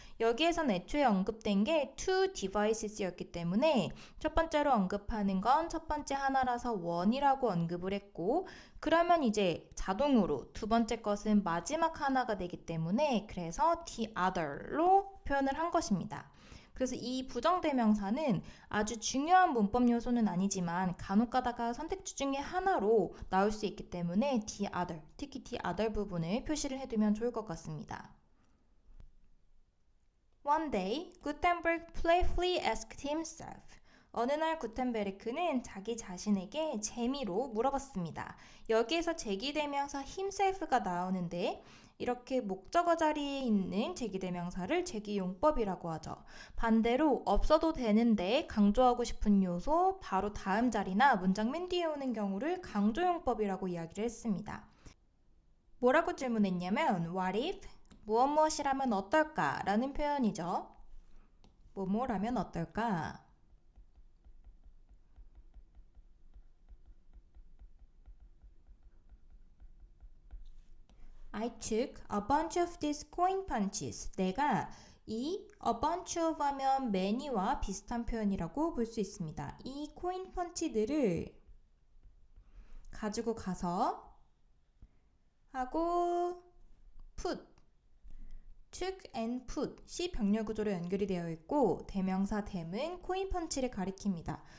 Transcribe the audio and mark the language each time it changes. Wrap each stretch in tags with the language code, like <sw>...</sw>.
<ko>여기에선 애초에 언급된 게 two devices였기 때문에 첫 번째로 언급하는 건 첫 번째 하나라서 one이라고 언급을 했고 그러면 이제 자동으로 두 번째 것은 마지막 하나가 되기 때문에 그래서 the other로 표현을 한 것입니다. 그래서 이 부정대명사는 아주 중요한 문법 요소는 아니지만 간혹 가다가 선택지 중에 하나로 나올 수 있기 때문에 the other, 특히 the other 부분을 표시를 해두면 좋을 것 같습니다.</ko> <en>One day, Gutenberg playfully asked himself.</en> <ko>어느 날 구텐베르크는 자기 자신에게 재미로 물어봤습니다. 여기에서 제기대명사 himself가 나오는데 이렇게 목적어 자리에 있는 제기대명사를 제기용법이라고 하죠. 반대로 없어도 되는데 강조하고 싶은 요소 바로 다음 자리나 문장 맨 뒤에 오는 경우를 강조용법이라고 이야기를 했습니다. 뭐라고 질문했냐면</ko> <en>What if?</en> <ko>무엇이라면 어떨까? 라는 표현이죠. 뭐뭐라면 어떨까?</ko> <en>I took a bunch of these coin punches.</en> <ko>내가 이 a bunch of 하면 many와 비슷한 표현이라고 볼 수 있습니다. 이 코인 펀치들을 가지고 가서 하고 put, took and put이 병렬 구조로 연결이 되어 있고 대명사 them은 코인 펀치를 가리킵니다.</ko>